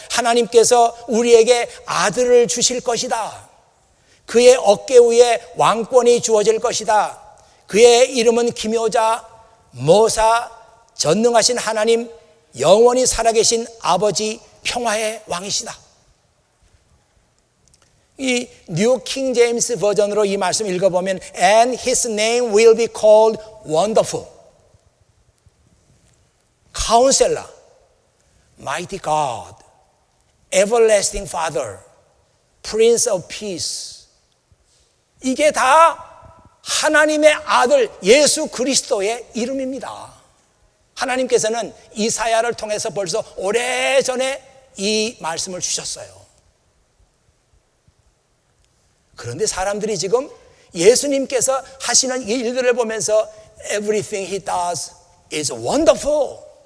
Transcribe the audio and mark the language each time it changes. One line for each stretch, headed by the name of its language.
Korean: 하나님께서 우리에게 아들을 주실 것이다. 그의 어깨 위에 왕권이 주어질 것이다. 그의 이름은 기묘자, 모사, 전능하신 하나님, 영원히 살아계신 아버지, 평화의 왕이시다. 이 뉴 킹 제임스 버전으로 이 말씀 읽어보면
English: And his name will be called wonderful, counselor, mighty God, everlasting father, prince of peace.
Korean: 이게 다 하나님의 아들 예수 그리스도의 이름입니다. 하나님께서는 이사야를 통해서 벌써 오래전에 이 말씀을 주셨어요. 그런데 사람들이 지금 예수님께서 하시는 이 일들을 보면서
English: Everything he does is wonderful.